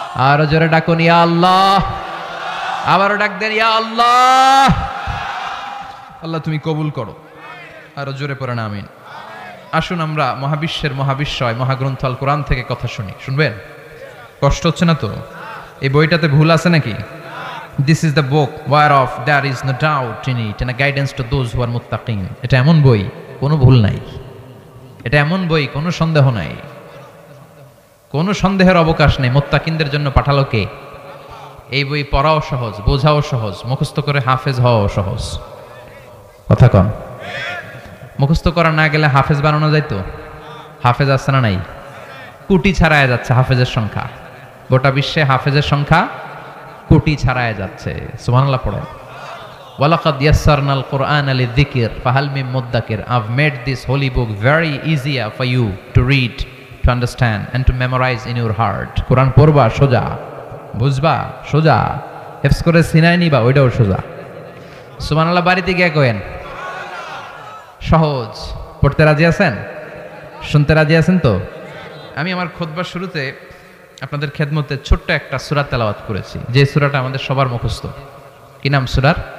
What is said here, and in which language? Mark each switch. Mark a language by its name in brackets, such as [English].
[Bangla] আরো জোরে ডাকুন ইয়া আল্লাহ। আবারও ডাক দেন ইয়া আল্লাহ। আল্লাহ তুমি কবুল করো। আরো জোরে পড়েন আমিন। আসুন আমরা মহাবিশ্বের মহাবিশ্বয় মহাগ্রন্থ আল কোরআন থেকে কথা শুনি। শুনবেন? কষ্ট হচ্ছে না তো? এই বইটাতে ভুল আছে নাকি? [English] This is the book whereof there is no doubt in it and a guidance to those who are muttaqin. [Bangla] এটা এমন বই, কোনো ভুল নাই। এটা এমন বই, কোনো সন্দেহ নাই, কোনো সন্দেহের অবকাশ নেই। মুত্তাকিনদের জন্য পাঠালো কে? এই বই পড়াও সহজ, বোঝাও সহজ, মুখস্থ করে হাফেজ হওয়াও সহজ। কথা কন, মুখস্থ করা না গেলে হাফেজ বানানো যাইতো? হাফেজ আছে না নাই? কোটি ছাড়ায় যাচ্ছে হাফেজের সংখ্যা, গোটা বিশ্বে হাফেজের সংখ্যা কোটি ছাড়ায় যাচ্ছে। সুবহানাল্লাহ পড়ে। [Arabic] ওয়ালাকাদ ইয়াসসারনাল কুরআনা লিযিকর ফাহাল মিন মুদ্দাকির। [English] I've made this holy book very easier for you to read, to understand and to memorize in your heart. [Bangla] কোরআন পড়বা সোজা, বুঝবা সোজা, হেফজ করে সিনায় নিবা ওইটাও সোজা। সুবহানাল্লাহ বাড়িতে গিয়ে কইেন সহজ। পড়তে রাজি আছেন? শুনতে রাজি আছেন তো? আমি আমার খুতবার শুরুতে আপনাদের খেদমতে ছোট্ট একটা সূরা তেলাওয়াত করেছি, যে সূরাটা আমাদের সবার মুখস্থ। কি নাম সূরার?